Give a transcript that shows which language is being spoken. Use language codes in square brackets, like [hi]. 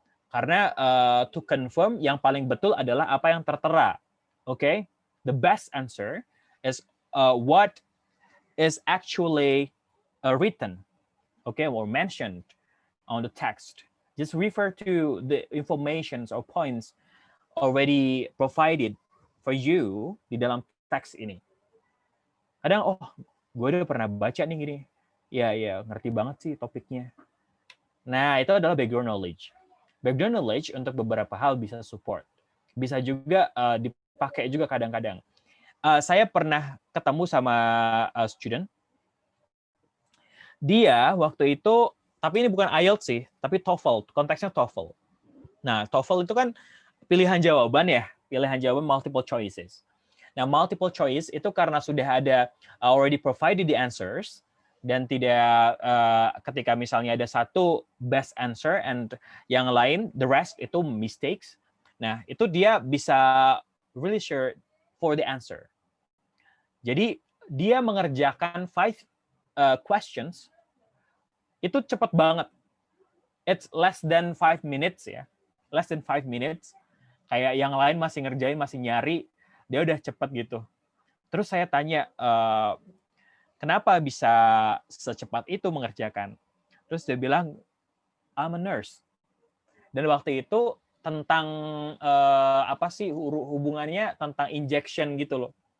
[id] Karena [en] to confirm [id] yang paling betul adalah apa yang tertera. [en] Okay? The best answer is what is actually written, okay, or mentioned on the text. Just refer to the informations or points already provided for you [id] di dalam teks ini. Kadang, gue udah pernah baca nih gini. Ya, ngerti banget sih topiknya. Nah, itu adalah background knowledge. Background knowledge untuk beberapa hal bisa support. Bisa juga dipakai juga kadang-kadang. Saya pernah ketemu sama student. Dia waktu itu, tapi ini bukan IELTS sih, tapi TOEFL, konteksnya TOEFL. Nah, TOEFL itu kan pilihan jawaban ya, pilihan jawaban multiple choices. Nah, multiple choice itu karena sudah ada [en] already provided the answers, [id] dan tidak ketika misalnya ada satu [en] best answer and [id] yang lain, [en] the rest [id] itu mistakes. Nah, itu dia bisa [en] really sure for the answer. [id] Jadi dia mengerjakan 5 questions itu cepat banget. [en] It's less than 5 minutes ya. Less than 5 minutes. [id] Kayak yang lain masih ngerjain, masih nyari, dia udah cepet gitu. Terus saya tanya, kenapa bisa secepat itu mengerjakan? Terus dia bilang, [en] I'm a nurse. [id] Dan waktu itu tentang apa sih hubungannya tentang injection gitu loh.